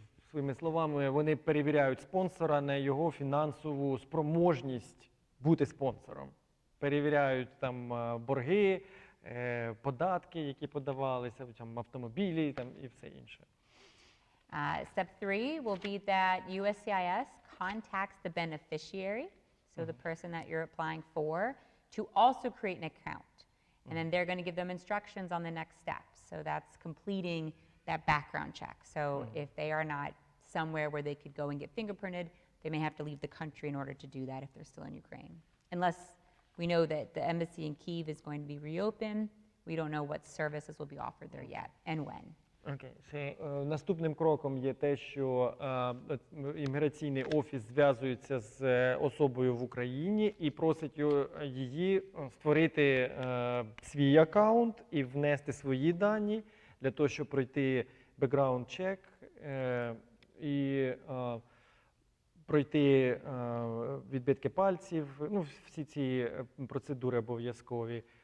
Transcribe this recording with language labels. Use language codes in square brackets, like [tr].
[uk] Своїми словами, вони перевіряють спонсора на його фінансову спроможність бути спонсором. Перевіряють там борги, податки, які подавалися, там автомобілі і все інше. [en] Step 3 will be that USCIS contacts the beneficiary, so the person that you're applying for, to also create an account. And then they're going to give them instructions on the next steps. So that's completing that background check. So if they are not somewhere where they could go and get fingerprinted, they may have to leave the country in order to do that if they're still in Ukraine. Unless we know that the embassy in Kyiv is going to be reopened, we don't know what services will be offered there yet and when. [uk] Наступним кроком є те, що імміграційний офіс зв'язується з особою в Україні і просить її створити свій аккаунт і внести свої дані для того, щоб пройти бекграунд-чек і пройти відбитки пальців, всі ці процедури обов'язкові.